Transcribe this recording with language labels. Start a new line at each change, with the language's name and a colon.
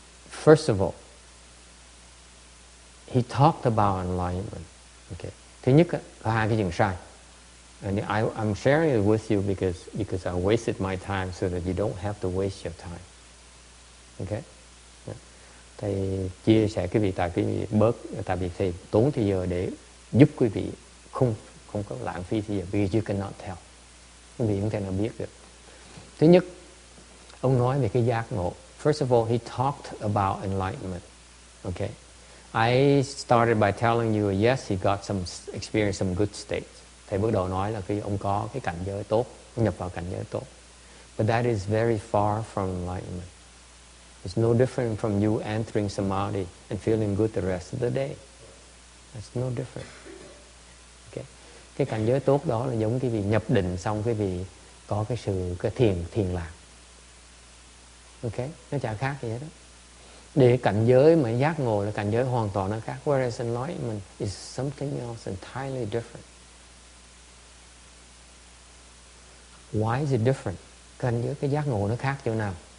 English: First of all, he talked about enlightenment. Okay.
Vietnamese: Thứ nhất có hai cái chuyện sai.
English: And I'm sharing it with you because I wasted my time so that you don't have to waste your time. Okay? Yeah.
Vietnamese: Thầy chia sẻ quý vị tại vì thầy tốn thời giờ để giúp quý vị không có lãng phí thời giờ,
English: because you cannot tell.
Vietnamese: Quý vị không thể nào biết được. Thứ nhất, ông nói về cái giác ngộ.
English: First of all, he talked about enlightenment. Okay? I started by telling you, yes, he got some experience, some good states.
Vietnamese: Thầy bước đầu nói là khi ông có cái cảnh giới tốt, nhập vào cảnh giới tốt.
English: But that is very far from enlightenment. It's no different from you entering samadhi and feeling good the rest of the day. That's no different. Okay.
Vietnamese: Cái cảnh giới tốt đó là giống cái vị nhập định xong cái vị có cái thiền lạc. Okay, nó chả khác gì hết đó. Để cảnh giới mà giác ngộ là cảnh giới hoàn toàn nó khác.
English: Whereas enlightenment is something else entirely different. Why is it different?
Vietnamese: Cảnh giới cái giác ngộ nó khác chỗ nào?